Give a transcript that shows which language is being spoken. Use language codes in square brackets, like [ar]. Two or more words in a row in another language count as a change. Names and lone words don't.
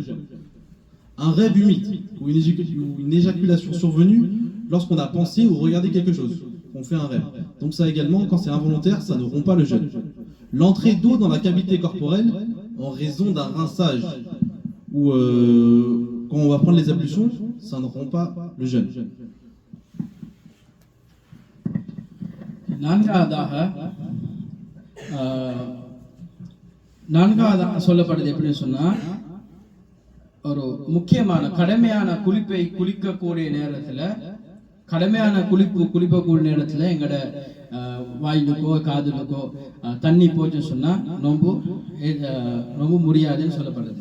[fr] Un rêve humide ou une éjaculation survenue lorsqu'on a pensé ou regardé quelque chose. On fait un rêve. Donc ça également, quand c'est involontaire, ça ne rompt pas le jeûne. L'entrée d'eau dans la cavité corporelle en raison d'un rinçage ou quand on va prendre les ablutions, ça ne rompt pas le jeûne. [ta] நான்காவதாக சொல்லப்படுது எப்படின்னு சொன்னா, ஒரு முக்கியமான கடமையான குளிக்கக்கூடிய நேரத்துல எங்கட வாயிலுக்கோ காதுலுக்கோ தண்ணி போச்சுன்னு சொன்னா நோம்பு முடியாதுன்னு சொல்லப்படுது.